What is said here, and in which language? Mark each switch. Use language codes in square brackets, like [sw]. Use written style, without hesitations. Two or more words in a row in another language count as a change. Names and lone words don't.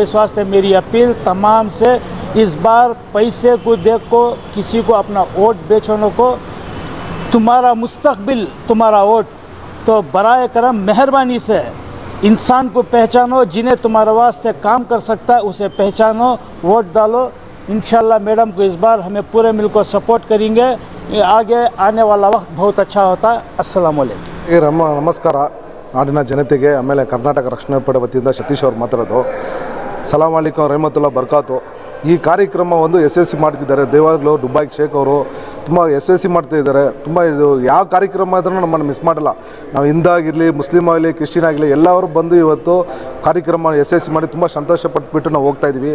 [ur] اس واسطے میری اپیل تمام سے، اس بار پیسے کو دیکھ کو کسی کو اپنا ووٹ بیچنے کو، تمہارا مستقبل تمہارا ووٹ، تو برائے کرم مہربانی سے انسان کو پہچانو، جنہیں تمہارے واسطے کام کر سکتا ہے اسے پہچانو، ووٹ ڈالو. ان شاء اللہ میڈم کو اس بار ہمیں پورے مل کو سپورٹ کریں گے. آگے آنے والا وقت بہت اچھا ہوتا ہے. [ar] السلام عليكم. [kn] ನಮಸ್ಕಾರ ನಾಡಿನ ಜನತೆಗೆ, ಆಮೇಲೆ ಕರ್ನಾಟಕ ರಕ್ಷಣಾ ಪಡೆ ವತಿಯಿಂದ ಸತೀಶ್ ಅವರು ಮಾತಾಡೋದು. [ar] سلام عليكم رحمة الله بركاته. [kn] ಈ ಕಾರ್ಯಕ್ರಮ ಒಂದು ಯಶಸ್ವಿ ಮಾಡ್ತಿದ್ದಾರೆ ದೇವಾಗ್ಲೂ ದುಬೈ ಶೇಖ್ ಅವರು ತುಂಬ ಯಶಸ್ವಿ ಮಾಡ್ತಾಯಿದ್ದಾರೆ. ತುಂಬ ಇದು ಯಾವ ಕಾರ್ಯಕ್ರಮ ಆದ್ರೂ ನಮ್ಮನ್ನು ಮಿಸ್ ಮಾಡಲ್ಲ. ನಾವು ಹಿಂದೂ ಆಗಿರಲಿ, ಮುಸ್ಲಿಮ್ ಆಗಲಿ, ಕ್ರಿಶ್ಚಿಯನ್ ಆಗಲಿ ಎಲ್ಲರೂ ಬಂದು ಇವತ್ತು ಕಾರ್ಯಕ್ರಮ ಯಶಸ್ವಿ ಮಾಡಿ ತುಂಬ ಸಂತೋಷ ಪಟ್ಬಿಟ್ಟು ನಾವು ಹೋಗ್ತಾಯಿದ್ವಿ.